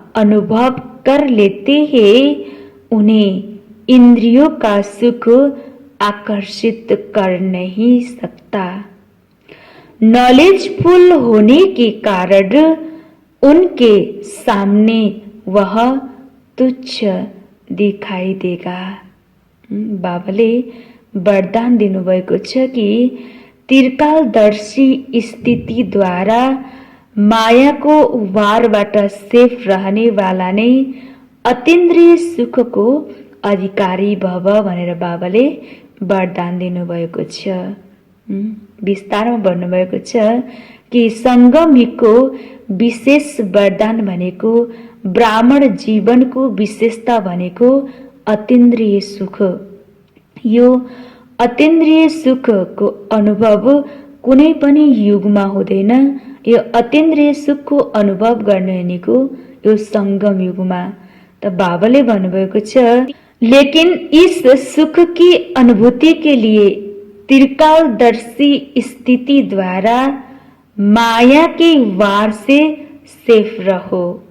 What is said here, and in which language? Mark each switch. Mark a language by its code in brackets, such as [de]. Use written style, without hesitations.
[hi] अनुभव कर लेते हैं, उन्हें इंद्रियों का सुख आकर्षित कर नहीं सकता। नॉलेजफुल होने के कारण उनके सामने वह तुच्छ दिखाई देगा। [ne] बाबाले वरदान दिनुभएको छ कि त्रिकालदर्शी स्थितिद्वारा मायाको वारबाट सेफ रहनेवाला नै अतीन्द्रिय सुखको अधिकारी भव भनेर बाबाले वरदान दिनुभएको छ। विस्तारमा भन्नुभएको छ कि सङ्गमीको विशेष वरदान भनेको ब्राह्मण जीवनको विशेषता भनेको अतीन्द्रिय सुख। यो अतीन्द्रिय सुखको अनुभव कुनै पनि युगमा हुँदैन। यो अतीन्द्रिय सुखको अनुभव गर्ने भनेको यो सङ्गम युगमा। त बाबाले भन्नुभएको छ, [hi] लेकिन इस सुख की अनुभूति के लिए त्रिकालदर्शी स्थिति द्वारा माया के वार से सेफ रहो।